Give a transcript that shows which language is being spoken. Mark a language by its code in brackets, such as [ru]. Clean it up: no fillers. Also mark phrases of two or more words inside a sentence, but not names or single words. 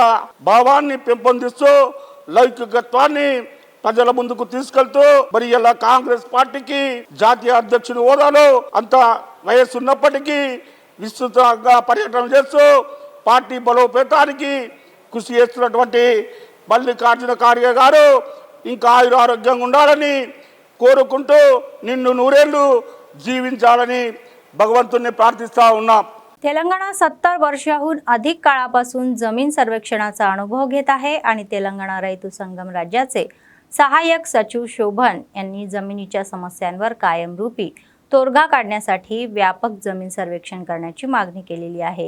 [te] భావాన్ని పెంపొందిస్తూ లౌకికత్వాన్ని ప్రజల ముందుకు తీసుకెళ్తూ మరి ఇలా కాంగ్రెస్ పార్టీకి జాతీయ అధ్యక్షుని హోదాలో అంత వయస్సు ఉన్నప్పటికీ విస్తృతంగా పర్యటన చేస్తూ పార్టీ బలోపేతానికి కృషి చేస్తున్నటువంటి మల్లికార్జున ఖార్గే గారు ఇంకా ఆరోగ్యంగా ఉండాలని కోరుకుంటూ నిన్ను నూరేళ్లు జీవించాలని భగవంతుని ప్రార్థిస్తా ఉన్నాం. [mr] तेलंगणा 70 वर्षाहून अधिक काळापासून जमीन सर्वेक्षणाचा अनुभव घेत आहे आणि तेलंगणा रैतू संगम राज्याचे सहाय्यक सचिव शोभन यांनी जमिनीच्या समस्यांवर कायमरूपी तोडगा काढण्यासाठी व्यापक जमीन सर्वेक्षण करण्याची मागणी केलेली आहे.